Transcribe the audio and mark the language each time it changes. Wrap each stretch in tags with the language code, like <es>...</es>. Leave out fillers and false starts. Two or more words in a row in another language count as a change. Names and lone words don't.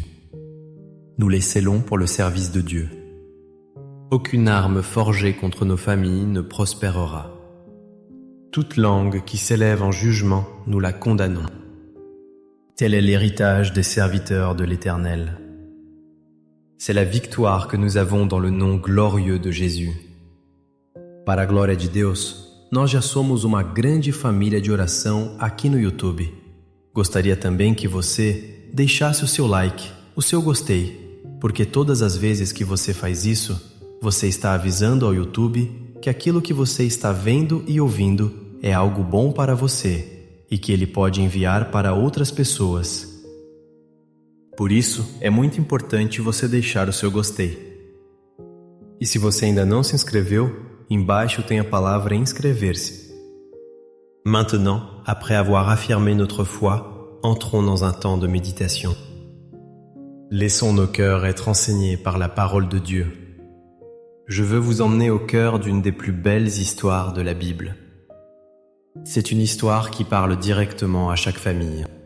<fr>Nous les scellons pour le service de Dieu. Aucune arme forgée contre nos familles ne prospérera. Toute langue qui s'élève en jugement, nous la condamnons. Tel est l'héritage des serviteurs de l'Éternel. C'est la victoire que nous avons dans le nom glorieux de Jésus.</fr> <pt>Para a glória de Deus, nós já somos uma grande família de oração aqui no YouTube. Gostaria também que você deixasse o seu like, o seu gostei, porque todas as vezes que você faz isso, você está avisando ao YouTube que aquilo que você está vendo e ouvindo é algo bom para você e que ele pode enviar para outras pessoas. Por isso, é muito importante você deixar o seu gostei. E se você ainda não se inscreveu, embaixo tem a palavra inscrever-se.</pt> <fr>Maintenant, après avoir affirmé notre foi, entrons dans un temps de méditation. Laissons nos cœurs être enseignés par la parole de Dieu. Je veux vous emmener au cœur d'une des plus belles histoires de la Bible. C'est une histoire qui parle directement à chaque famille.</fr>